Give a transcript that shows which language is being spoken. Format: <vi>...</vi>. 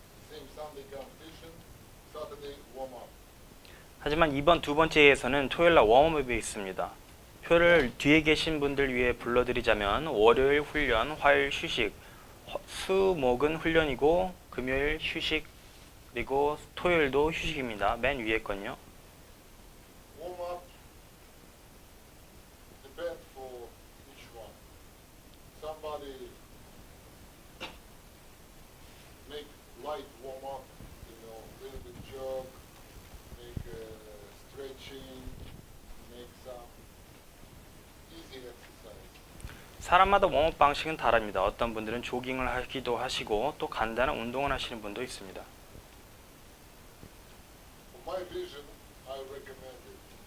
<en>Same Sunday competition, Saturday warm up.</en> <ko>하지만 이번 두 번째 예에서는 토요일날 웜업이 있습니다. 표를 뒤에 계신 분들 위해 불러드리자면 월요일 훈련, 화요일 휴식, 수, 목은 훈련이고 금요일 휴식, 그리고 토요일도 휴식입니다. 맨 위에 건요.</ko> <en>Warm up depends for each one. Somebody make light warm up, little bit jog, make stretching, make some easy exercise.</en> <ko>사람마다 웜업 방식은 다릅니다. 어떤 분들은 조깅을 하기도 하시고 또 간단한 운동을 하시는 분도 있습니다.</ko> <en>For my vision, I recommend it.</en>